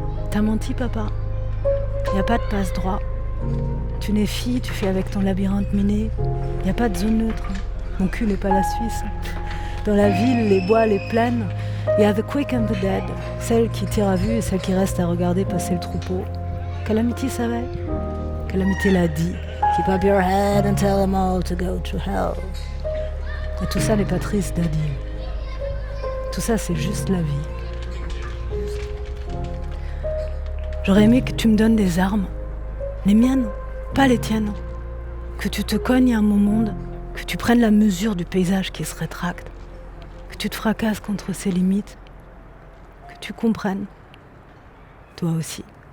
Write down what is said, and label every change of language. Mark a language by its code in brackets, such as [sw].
[fr] T'as menti, papa. Y a pas de passe-droit. Tu n'es fille, tu fais avec ton labyrinthe miné. Y a pas de zone neutre. Mon cul n'est pas la Suisse. Dans la ville, les bois, les plaines, y a [en] the quick and the dead. [fr] Celle qui tire à vue et celle qui reste à regarder passer le troupeau. Calamity savait. Calamity l'a dit. [en] Keep up your head and tell them all to go to hell. [fr] Et tout ça n'est pas triste, Daddy. Tout ça, c'est juste la vie. J'aurais aimé que tu me donnes des armes. Les miennes, pas les tiennes. Que tu te cognes à mon monde, que tu prennes la mesure du paysage qui se rétracte, que tu te fracasses contre ses limites, que tu comprennes toi aussi.